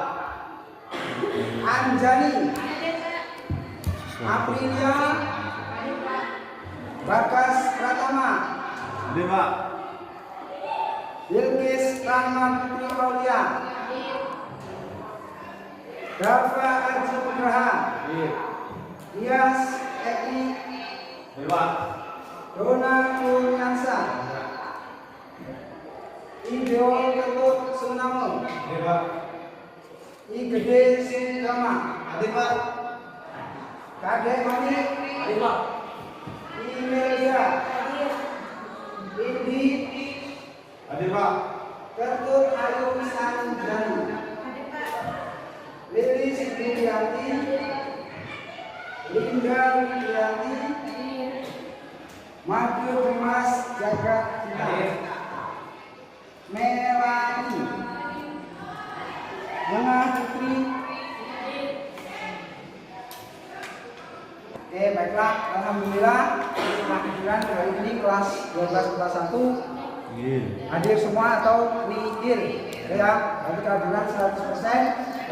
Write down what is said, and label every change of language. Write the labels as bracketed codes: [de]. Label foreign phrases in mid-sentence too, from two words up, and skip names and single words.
[id] Anjani. Aprilia. Bagas Pratama. Hadir, Pak. Bilkis Rahmati Aulia. Dava Aji Nugraha. Hadir. Dias Eki. Hadir, Pak. Dona Kurniansa. Ideo Ketut Sunamo. Hadir, Pak. I Gede Sugama. Hadir, Pak. Kadek Mani. Hadir, Pak. I Melda. Indi. Hadir, Pak. Ketut Ayu Sanjani. Lilis Widianti. Linda Widianti. Madu Dimas Jagat Cinta. Melani. Mona Putri. Oke, baiklah, alhamdulillah setelah kehadiran hari ini kelas 12 kelas 1 hadir semua atau nihil ya, berarti kehadiran 100%.